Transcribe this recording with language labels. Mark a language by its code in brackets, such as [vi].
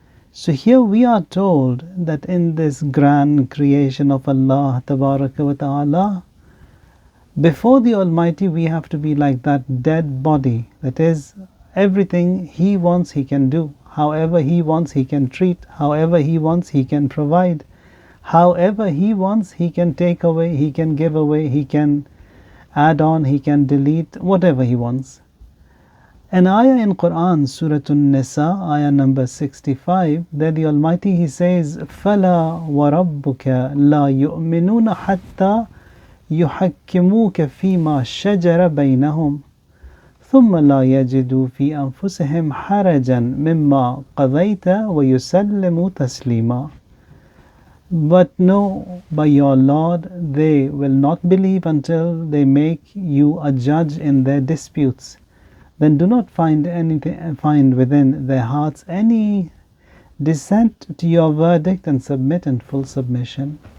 [en] So here we are told that in this grand creation of Allah Tabaraka wa Ta'ala, before the Almighty we have to be like that dead body. That is, everything He wants He can do. However He wants He can treat. However He wants He can provide. However He wants He can take away, He can give away, He can add on, He can delete, whatever He wants. An ayah in Quran, Surah An-Nisa, ayah number 65, there the Almighty He says, [ar] فَلَا وَرَبُّكَ لَا يُؤْمِنُونَ حَتَّى يُحَكِّمُوكَ فِي مَا شَجَرَ بَيْنَهُمْ ثُمَّ لَا يَجِدُوا فِي أَنفُسِهِمْ حَرَجًا مِمَّا قَضَيْتَ وَيُسَلِّمُوا تَسْلِيمًا. [en] But know, by your Lord, they will not believe until they make you a judge in their disputes. Then do not find within their hearts any dissent to your verdict, and submit in full submission.